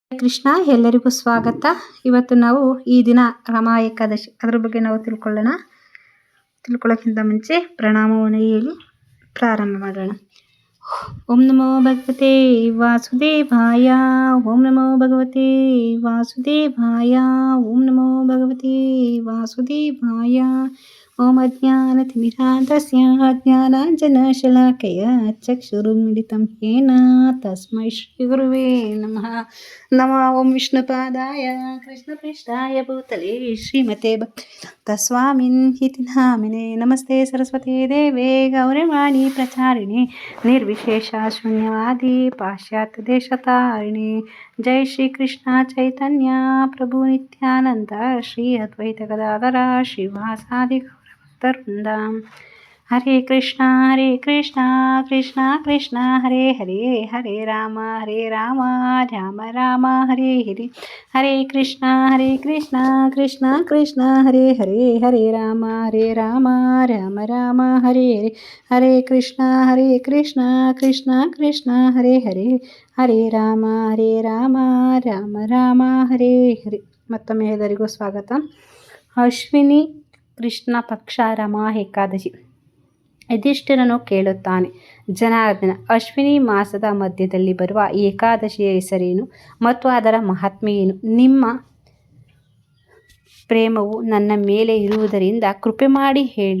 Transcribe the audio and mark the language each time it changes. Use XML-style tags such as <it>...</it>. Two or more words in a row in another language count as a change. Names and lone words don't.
<kn>ಕೃಷ್ಣ, ಎಲ್ಲರಿಗೂ ಸ್ವಾಗತ. ಇವತ್ತು ನಾವು ಈ ದಿನ ರಮಾ ಏಕಾದಶಿ ಅದರ ಬಗ್ಗೆ ನಾವು ತಿಳ್ಕೊಳ್ಳೋಕ್ಕಿಂತ ಮುಂಚೆ ಪ್ರಣಾಮವನ್ನು ಹೇಳಿ ಪ್ರಾರಂಭ ಮಾಡೋಣ.</kn> <sa>ॐ नमो भगवते वासुदेवाय. ॐ नमो भगवते वासुदेवाय. ॐ नमो भगवते वासुदेवाय. ॐ अज्ञानतिमिरान्धस्य ज्ञानाञ्जनशलाकया चक्षुरुन्मीलितं येन तस्मै श्री गुरवे नमः. नमः। ॐ विष्णुपादाय कृष्णप्रेष्ठाय भूतले श्रीमते भक्तिवेदान्त स्वामिन् इति नामिने. नमस्ते सरस्वति देवे गौरवाणी प्रचारिणे निर्विशेष शून्यवादि पाश्चात्य देशतारिणे. जय श्री कृष्ण चैतन्य प्रभु नित्यानन्द श्री अद्वैत गदाधर श्रीवासादि गौरभक्तवृन्द. हरे कृष्ण कृष्ण कृष्ण हरे हरे, हरे राम राम राम हरे हरे. हरे कृष्ण कृष्ण कृष्ण हरे हरे, हरे राम राम राम हरे हरे. हरे कृष्ण कृष्ण कृष्ण हरे हरे, हरे राम राम राम हरे हरे.</sa> <kn>ಮತ್ತೊಮ್ಮೆ ಎಲ್ಲರಿಗೂ ಸ್ವಾಗತ. ಅಶ್ವಿನಿ ಕೃಷ್ಣ ಪಕ್ಷ ರಮಾ ಏಕಾದಶಿ. ಯುಧಿಷ್ಠಿರನು ಕೇಳುತ್ತಾನೆ, ಜನಾರ್ದನ, ಅಶ್ವಿನಿ ಮಾಸದ ಮಧ್ಯದಲ್ಲಿ ಬರುವ ಏಕಾದಶಿಯ ಹೆಸರೇನು ಮತ್ತು ಅದರ ಮಹಾತ್ಮೆ ಏನು? ನಿಮ್ಮ ಪ್ರೇಮವು ನನ್ನ ಮೇಲೆ ಇರುವುದರಿಂದ ಕೃಪೆ ಮಾಡಿ ಹೇಳು.</kn>